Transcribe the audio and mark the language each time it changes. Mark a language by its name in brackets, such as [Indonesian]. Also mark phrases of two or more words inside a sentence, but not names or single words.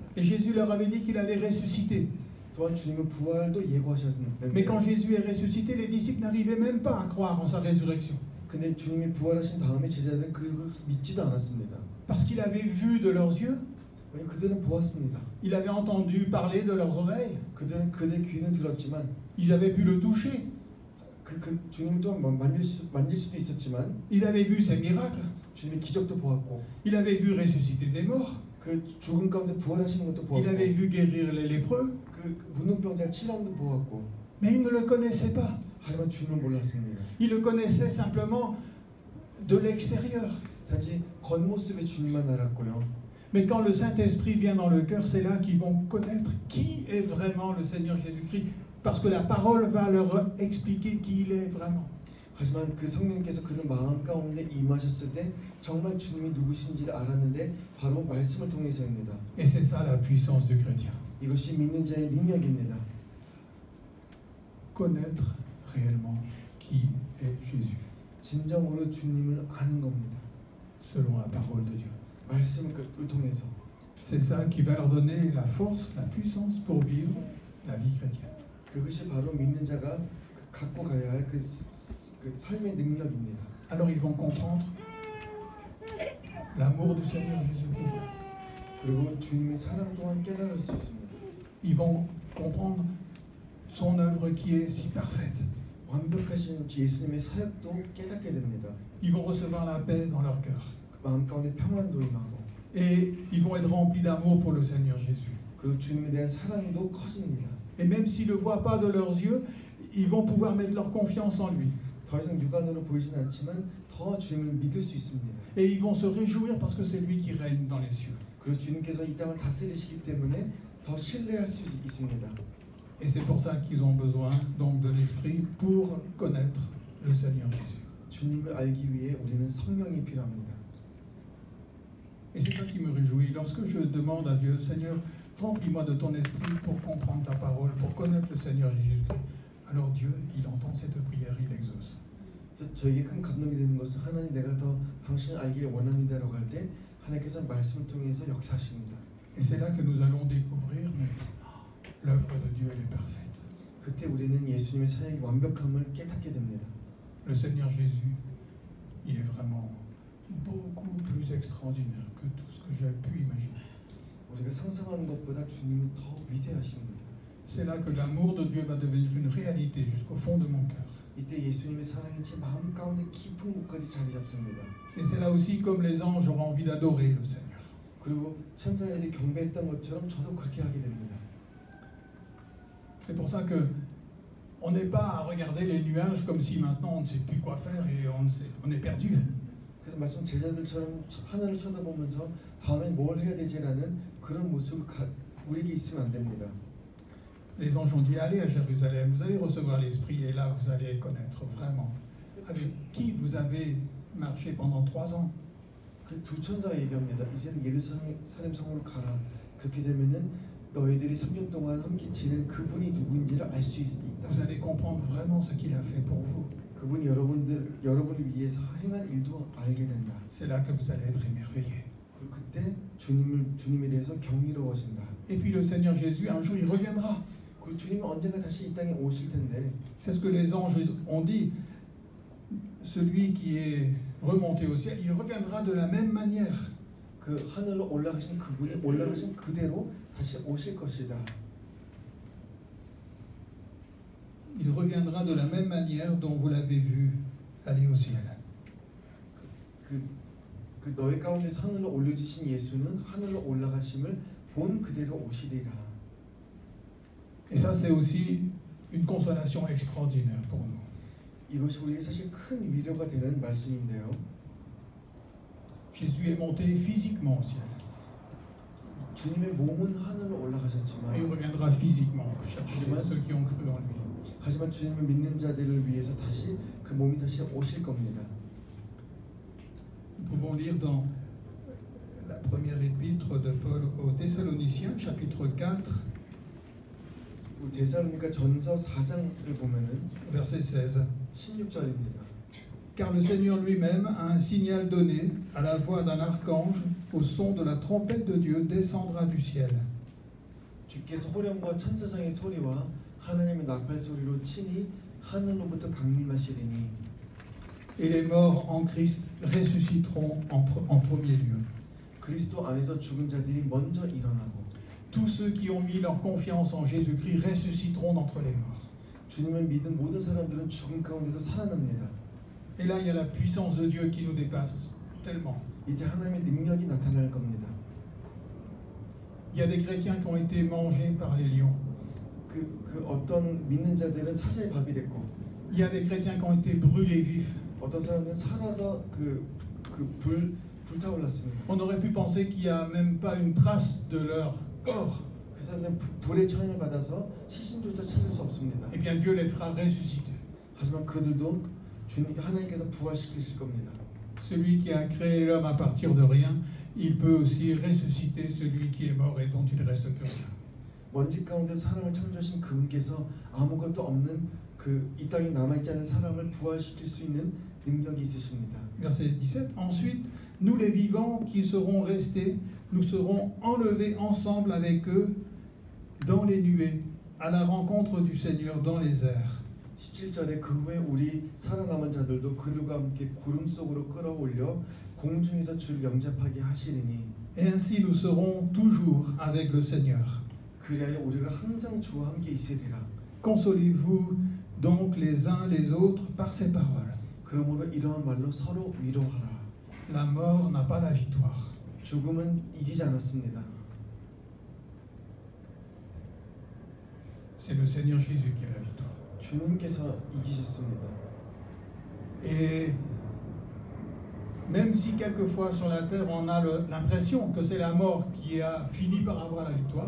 [French] Et Jésus leur avait dit qu'il allait ressusciter. [Korean] 또한 주님은 부활도 예고하셨는데 [French] Mais quand Jésus est ressuscité, les disciples n'arrivaient même pas à croire en sa résurrection. [Korean] 근데 주님이 부활하신 다음에 제자들은 그것을 믿지도 않았습니다. [French] Parce qu'il avait vu de leurs yeux, [Korean] 왜냐면 그들은 보았습니다. [French] il avait entendu parler de leurs oreilles, [Korean] 그들은 그의 귀는 들었지만 [French] ils avaient pu le toucher, [Korean] 그 주님 또한 만질 수도 있었지만 [French] ils avaient vu ses miracles, [Korean] 주님의 기적도 보았고 [French] il avait vu ressusciter des morts, [Korean] 그 죽은 가운데 부활하시는 것도 보았고 [French] il avait vu guérir les lépreux, [Korean] 그 문둥병자 치료함도 보았고 [French] mais ils ne le connaissaient pas. [Korean] 하지만 주님을 몰랐습니다. [French] Ils le connaissaient simplement de l'extérieur. [Korean] 단지 겉모습의 주님만 알았고요. [French] Mais quand le Saint-Esprit vient dans le cœur, c'est là qu'ils vont connaître qui est vraiment le Seigneur Jésus-Christ, parce que la parole va leur expliquer qui il est vraiment. [Korean] 하지만 그 성령께서 그들 마음 가운데 임하셨을 때 정말 주님이 누구신지를 알았는데 바로 말씀을 통해서입니다. [French] Et c'est ça la puissance du chrétien. [Korean] 이것이 믿는 자의 능력입니다. [French] Connaître réellement qui est Jésus, [Korean] 진정으로 주님을 아는 겁니다. [French] selon la parole de Dieu. [Korean] 말씀을 통해서. [French] C'est ça qui va leur donner la force, la puissance pour vivre la vie chrétienne. [Korean] 그것이 바로 믿는 자가 갖고 가야 할 그 삶의 능력입니다. [French] Alors ils vont comprendre l'amour du Seigneur Jésus pour eux. [Korean] 그리고 주님의 사랑 또한 깨달을 수 있습니다. [French] Ils vont comprendre son œuvre qui est si parfaite. [Korean] 완벽하신 예수님의 사역도 깨닫게 됩니다. [French] Ils vont recevoir la paix dans leur cœur. [Korean] 마음 가운데 평안도 임하고. [French] Et ils vont être remplis d'amour pour le Seigneur Jésus. [Korean] 그리고 주님에 대한 사랑도 커집니다. [French] Et même s'ils ne le voient pas de leurs yeux, ils vont pouvoir mettre leur confiance en lui. [Korean] 더 이상 육안으로 보이진 않지만 더 주님을 믿을 수 있습니다. [French] Et ils vont se réjouir parce que c'est lui qui règne dans les cieux. [Korean] 그리고 주님께서 이 땅을 다스리시기 때문에 더 신뢰할 수 있습니다. [French] Et c'est pour ça qu'ils ont besoin donc de l'Esprit pour connaître le Seigneur Jésus. [Korean] 주님을 알기 위해 우리는 성령이 필요합니다. [French] Et c'est ça qui me réjouit. Lorsque je demande à Dieu, Seigneur, remplis-moi de ton esprit pour comprendre ta parole, pour connaître le Seigneur Jésus-Christ. Alors Dieu, il entend cette prière, il exauce. [Korean] 그래서 저에게 큰 감동이 되는 것은 하나님 내가 더 당신을 알기를 원합니다라고 할 때 하나님께서 말씀을 통해서 역사하십니다. [French] Et c'est là que nous allons découvrir, mais l'œuvre de Dieu, elle est parfaite. [Korean] 그때 우리는 예수님의 사역의 완벽함을 깨닫게 됩니다. [French] Le Seigneur Jésus, il est vraiment beaucoup plus extraordinaire que tout ce que j'ai pu imaginer. [Korean] 우리가 상상하는 것보다 주님은 더 위대하십니다. [French] C'est là que l'amour de Dieu va devenir une réalité jusqu'au fond de mon cœur. [Korean] 이때 예수님의 사랑이 제 마음 가운데 깊은 곳까지 자리 잡습니다. [French] Et c'est là aussi comme les anges auront envie d'adorer le Seigneur. [Korean] 그리고 천사들이 경배했던 것처럼 저도 그렇게 하게 됩니다. [French] C'est pour ça que on n'est pas à regarder les nuages comme si maintenant on ne sait plus quoi faire et on est perdu. [Korean] 그래서 말씀 제자들처럼 하늘을 쳐다보면서 다음엔 뭘 해야 되지라는 그런 모습 우리에게 있으면 안 됩니다. [French] Les anges ont dit allez à Jérusalem, vous allez recevoir l'Esprit et là vous allez connaître vraiment avec qui vous avez marché pendant 3 ans. [Korean] 그 두 천사가 얘기합니다. 이제는 예루살렘 성으로 가라. 그렇게 되면은 너희들이 3년 동안 함께 지낸 그분이 누구인지를 알 수 있다. [French] Vous allez comprendre vraiment ce qu'il a fait pour vous. [Korean] 그분이 여러분을 위해서 행한 일도 알게 된다. [French] C'est là que vous allez être émerveillés. [Korean] 그리고 그때 주님에 대해서 경이로워진다. [French] Et puis le Seigneur Jésus un jour il reviendra. [Korean] 그리고 주님은 언젠가 다시 이 땅에 오실 텐데. [French] C'est ce que les anges ont dit. Celui qui est remonté au ciel, il reviendra de la même manière. [Korean] 그 하늘로 올라가신 그분이 올라가신 그대로 다시 오실 것이다. [French] Il reviendra de la même manière dont vous l'avez vu aller au ciel. [Korean] 그 너희 가운데서 하늘로 올려주신 예수는 하늘로 올라가심을 본 그대로 오시리라. [French] Et ça, c'est aussi une consolation extraordinaire pour nous. [Korean] 이것이 우리에게 사실 큰 위로가 되는 말씀인데요. [French] Jésus est monté physiquement au ciel. [Korean] 주님의 몸은 하늘로 [French] Et il [Korean] 올라가셨지만 [French] reviendra physiquement chercher [Korean] Hajiman. [French] ceux qui ont cru en lui. [Korean] 하지만 주님을 믿는 자들을 위해서 다시 그 몸이 다시 오실 겁니다. [French] Nous pouvons lire dans la première épître de Paul aux Thessaloniciens, chapitre 4, [Korean] 데살로니가 전서 4장을 보면은 [French] verset 16. [Korean] 16절입니다. [French] Car le Seigneur lui-même a un signal donné, à la voix d'un archange, au son de la trompette de Dieu, descendra du ciel. [Korean] 주께서 호령과 천사장의 소리와 하나님의 나팔 소리로 친히 하늘로부터 강림하시리니 [French] Et les morts en Christ ressusciteront en premier lieu. [Korean] 그리스도 안에서 죽은 자들이 먼저 일어나고 [French] Tous ceux qui ont mis leur confiance en Jésus-Christ ressusciteront d'entre les morts. [Korean] 주님을 믿은 모든 사람들은 죽음 가운데서 살아납니다. [French] Et là, il y a la puissance de Dieu qui nous dépasse tellement. [Korean] 이제 하나님의 능력이 나타날 겁니다. [French] Il y a des chrétiens qui ont été mangés par les lions. [Korean] 그 어떤 믿는 자들은 사자의 밥이 됐고 [French] Il y a des chrétiens qui ont été brûlés vifs. [Korean] 어떤 사람들은 살아서 불타올랐습니다. [French] On aurait pu penser qu'il n'y a même pas une trace de leur corps. [Korean] 그 사람들은 불의 처형을 받아서 시신조차 찾을 수 없습니다. [French] Eh bien, Dieu les fera ressusciter. [Korean] 하지만 그들도 하나님께서 부활시키실 겁니다. [French] Celui qui a créé l'homme à partir de rien, il peut aussi ressusciter celui qui est mort et dont il ne reste plus rien. [Korean] 먼지 가운데 사람을 창조하신 그분께서 아무것도 없는 이 땅에 남아있지 않은 사람을 부활시킬 수 있는 능력이 있으십니다. [French] Verset 17. Ensuite, nous les vivants qui serons restés, nous serons enlevés ensemble avec eux dans les nuées, à la rencontre du Seigneur dans les airs. [Korean] 17절에 그 후에 우리 살아남은 자들도 그들과 함께 구름 속으로 끌어올려 공중에서 주를 영접하게 하시리니 [French] Et ainsi nous serons toujours avec le Seigneur. [Korean] 그리하여 우리가 항상 주와 함께 있으리라. [French] Consolez-vous donc les uns les autres par ces paroles. [Korean] 그러므로 이러한 말로 서로 위로하라. [French] La mort n'a pas la victoire. [Korean] 죽음은 이기지 않았습니다. [French] C'est le Seigneur Jésus qui a la victoire. [Korean] 주님께서 이기셨습니다. [French] Et même si quelquefois sur la terre on a l'impression que c'est la mort qui a fini par avoir la victoire,